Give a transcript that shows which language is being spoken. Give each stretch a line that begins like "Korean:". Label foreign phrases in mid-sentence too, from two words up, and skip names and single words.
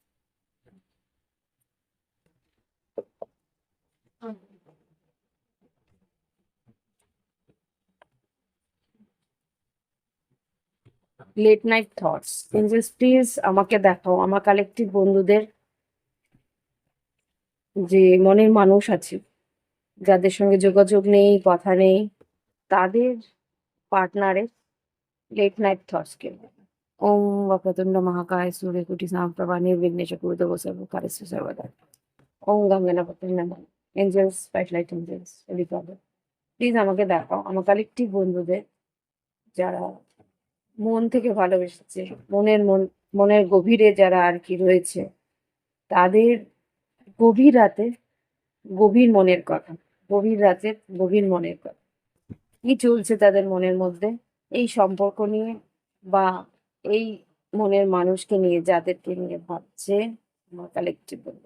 English: late night thoughts, angels please
Bangla: আমাকে দেখাও আমার কালেকটিভ বন্ধুদের যে মনের মানুষ আছে, যাদের সঙ্গে যোগাযোগ নেই, কথা নেই, তাদের পার্টনারের
English: late night thoughts
Bangla: কে।
Sanskrit: ওম वक्रतुंड महाकाय सूर्यकोटि समप्रभा निर्विघ्नेश कुरुते सर्वकार्येषु सर्वदा। ओम गं गणपति नमः।
English: angels, spotlight angels, recover please
Bangla: আমাকে দেখাও আমার কালেকটিভ বন্ধুদের যারা মন থেকে ভালোবেসেছে, মনের গভীরে যারা আর কি রয়েছে, তাদের গভীর রাতে গভীর মনের কথা, গভীর রাতে গভীর মনের কথা, কি চলছে তাদের মনের মধ্যে এই সম্পর্ক নিয়ে, বা এই মনের মানুষকে নিয়ে, যাদেরকে নিয়ে ভাবছে আমার কালেকটিভ বলবো।